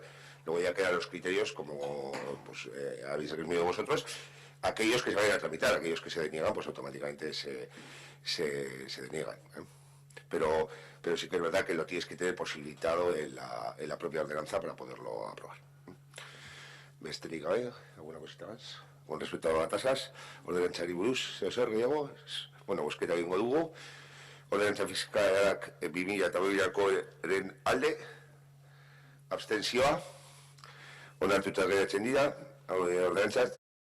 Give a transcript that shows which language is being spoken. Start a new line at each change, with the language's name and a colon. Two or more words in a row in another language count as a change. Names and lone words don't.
Spanish: Luego ya quedan los criterios, como pues, habéis resumido vosotros, aquellos que se vayan a tramitar, aquellos que se deniegan, pues automáticamente se deniegan, Pero sí que es verdad que lo tienes que tener posibilitado en la propia ordenanza para poderlo aprobar.
Basque: Besterik gabe,
Spanish: alguna cosita más. Con respecto a las tasas,
Basque: ordenantzari buruz, zer gehiago, bueno, bozketa egingo dugu. Ordenantza fiskalak 2022ren alde, abstentzioa, onartuta geratzen dira, ordenantzak